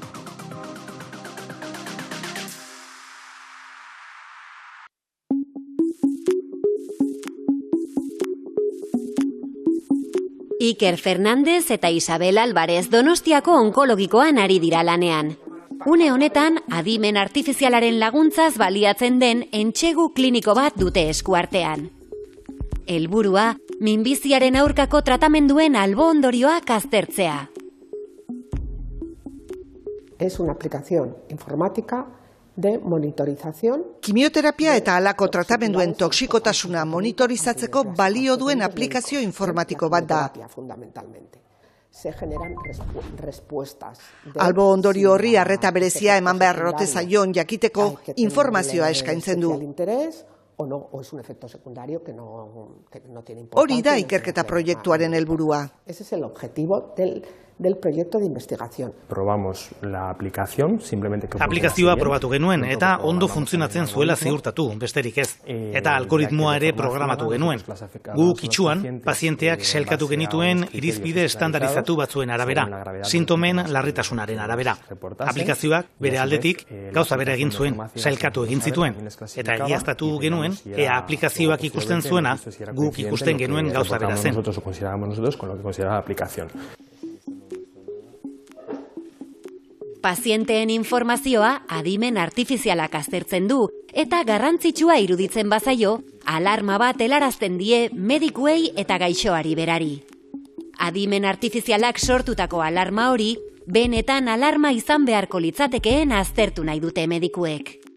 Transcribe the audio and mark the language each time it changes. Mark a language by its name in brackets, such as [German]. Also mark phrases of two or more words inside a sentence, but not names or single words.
[Basque] Iker Fernandez eta Isabel Álvarez Donostiako onkologikoan ari dira lanean. Une honetan, adimen artifizialaren laguntzaz baliatzen den entsegu kliniko bat dute eskuartean. Helburua, minbiziaren aurkako tratamenduen albo ondorioak aztertzea. [Spanish] Es una aplicación informática de monitorización. [Basque] Kimioterapia eta halako tratamenduen toxikotasuna monitorizatzeko balio duen aplikazio informatiko bat da. Albo ondorio horri arreta berezia eman behar ote zaion jakiteko informazioa eskaintzen du. Hori da ikerketa proiektuaren helburua. [Spanish] Ese es el objetivo del proyecto de investigación. Probamos la aplicación, simplemente que [Basque] aplikazioa probatu genuen eta ondo funtzionatzen zuela ziurtatu, besterik ez. Eta algoritmoa ere programatu genuen. Guk itxuan, pazienteak sailkatu genituen irizpide estandarizatu batzuen arabera, sintomen larritasunaren arabera. Aplikazioak bere aldetik gauza bera egin zuen, sailkatu egin zituen. Eta egiaztatu genuen, ea aplikazioak ikusten zuena, guk ikusten genuen gauza bera zen. [Spanish] Nosotros lo consideramos nosotros con lo que considera la aplicación. [Basque] Pazienteen informazioa adimen artifizialak aztertzen du, eta garrantzitsua iruditzen bazaio, alarma bat helarazten die medikuei eta gaixoari berari. Adimen artifizialak sortutako alarma hori, benetan alarma izan beharko litzatekeen aztertu nahi dute medikuek.